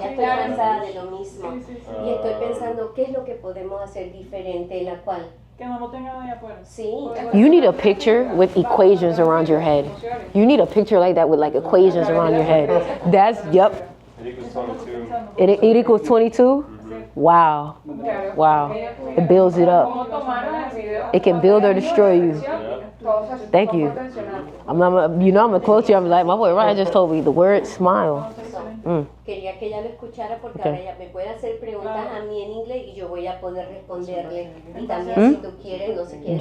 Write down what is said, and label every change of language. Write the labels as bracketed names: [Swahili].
[Spanish] Estoy cansada de lo mismo. Y estoy pensando qué es lo que podemos hacer diferente en la cual. Sí. [English] You need a picture with equations around your head. You need a picture like that with like equations around your head. That's, yep. It equals 22. It equals 22? Wow. Wow. It builds it up. It can build or destroy you. Thank you. I'm gonna quote you. I'm like, my boy Ryan just told me the word smile. [Spanish] Quería que ella lo escuchara porque ahora ella me puede hacer preguntas a mí en inglés y yo voy a poder responderle. Y también si tú quieres, no sé qué.